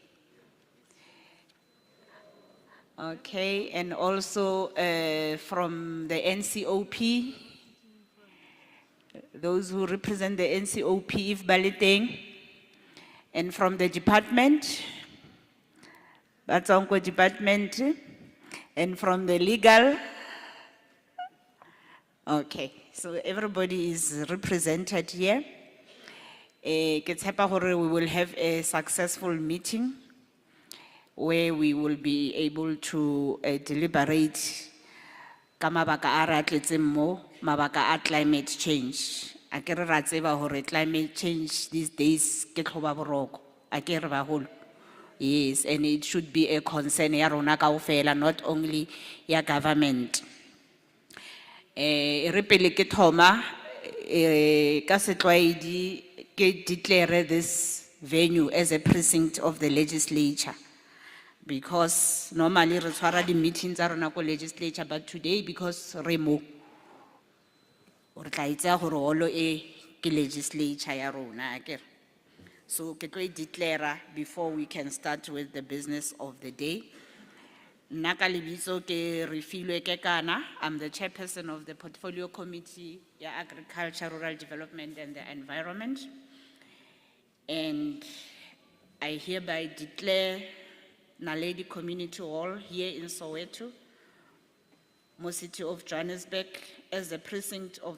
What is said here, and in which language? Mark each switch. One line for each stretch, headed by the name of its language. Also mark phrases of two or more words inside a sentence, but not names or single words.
English: Okay, and also from the NCOP, those who represent the NCOP, if Baliteng, and from the department, Batsongo department, and from the legal. Okay, so everybody is represented here. We will have a successful meeting where we will be able to deliberate
Southern Sotho: mabaka a
English: climate change.
Southern Sotho: Akere ra tseba hore
English: climate change these days
Southern Sotho: ke tlhoba boroko. Akere ba holo.
English: Yes, and it should be a concern
Southern Sotho: ya rona kaofela,
English: not only ya government.
Tswana: Re pele ke thoma ka setlwaedi ke
English: declare this venue as a precinct of the legislature. Because normally
Tswana: re tshwara di meetings tsa rona ko legislature,
English: but today because
Tswana: re mo re tla itse gore holo e ke legislature ya rona akere.
English: So
Tswana: ke tlo
English: declare before we can start with the business of the day.
Tswana: Nna ka lebitso ke Refilwe Kekana.
English: I'm the chairperson of the portfolio committee ya agriculture, rural development and the environment. And I hereby declare Naledi Community Hall here in Soweto, City of Johannesburg, as the precinct of